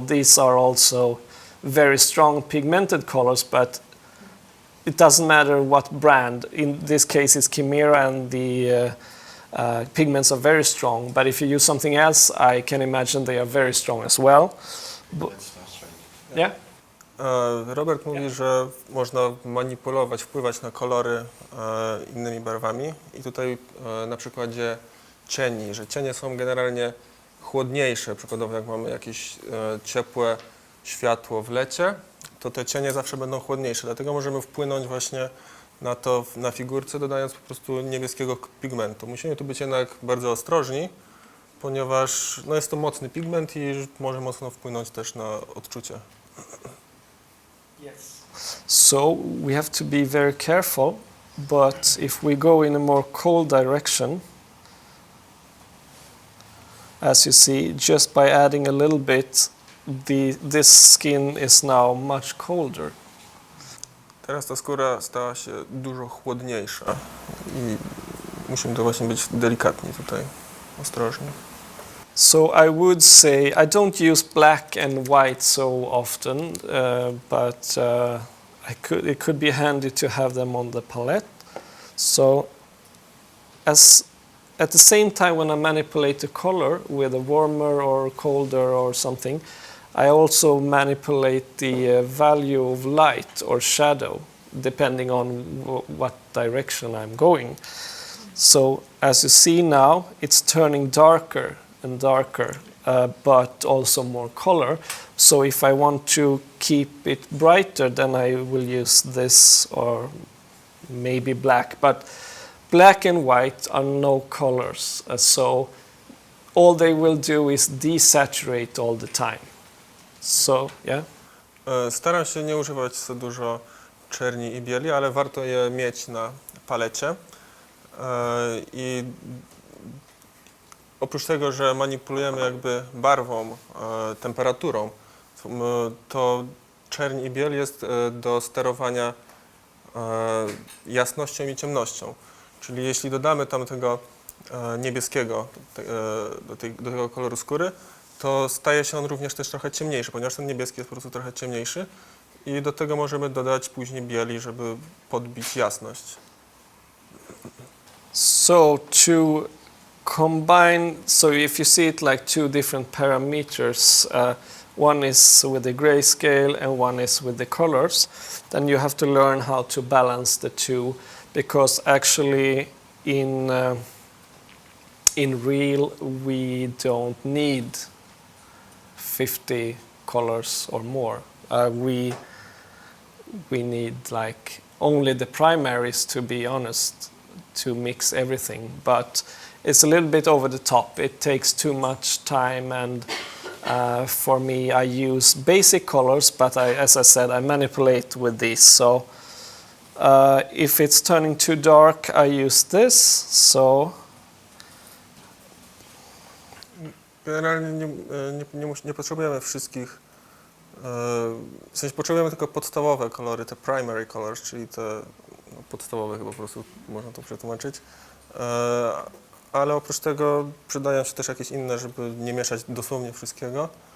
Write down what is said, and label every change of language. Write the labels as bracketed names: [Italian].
[English] These are also very strong pigmented colors, but it doesn't matter what brand. In this case, it's Chimera and the pigments are very strong, but if you use something else, I can imagine they are very strong as well. Yeah? [Polish] Robert mówi, że można manipulować, wpływać na kolory innymi barwami i tutaj na przykładzie cieni, że cienie są generalnie chłodniejsze. Przykładowo jak mamy jakieś ciepłe światło w lecie, to te cienie zawsze będą chłodniejsze, dlatego możemy wpłynąć właśnie na to na figurce, dodając po prostu niebieskiego pigmentu. Musimy tu być jednak bardzo ostrożni, ponieważ no, jest to mocny pigment i może mocno wpłynąć też na odczucie. [English] So we have to be very careful, but if we go in a more cold direction, as you see, just by adding a little bit, this skin is now much colder. [Polish] Teraz ta skóra stała się dużo chłodniejsza i musimy to właśnie być delikatni tutaj, ostrożni. [English] So I would say I don't use black and white so often, but it could be handy to have them on the palette. So at the same time when I manipulate the color with a warmer or colder or something, I also manipulate the value of light or shadow depending on what direction I'm going. So as you see now, it's turning darker and darker, but also more color. So if I want to keep it brighter, then I will use this or maybe black. But black and white are no colors, so all they will do is desaturate all the time. So, yeah? [Polish] Staram się nie używać za dużo czerni i bieli, ale warto je mieć na palecie. I oprócz tego, że manipulujemy jakby barwą, temperaturą, to czerń i biel jest do sterowania jasnością i ciemnością. Czyli jeśli dodamy tam tego niebieskiego do tego koloru skóry, to staje się on również też trochę ciemniejszy, ponieważ ten niebieski jest po prostu trochę ciemniejszy i do tego możemy dodać później bieli, żeby podbić jasność. [English] So to combine, so if you see it like two different parameters, one is with the grayscale and one is with the colors, then you have to learn how to balance the two, because actually in real we don't need 50 colors or more. We need like only the primaries, to be honest, to mix everything, but it's a little bit over the top. It takes too much time, and for me I use basic colors, but as I said, I manipulate with these. So If it's turning too dark, I use this. So [Polish] Generalnie nie potrzebujemy wszystkich, w sensie potrzebujemy tylko podstawowe kolory, te [English] primary colors, [Polish] czyli te podstawowe chyba po prostu można to przetłumaczyć. Ale oprócz tego przydają się też jakieś inne, żeby nie mieszać dosłownie wszystkiego.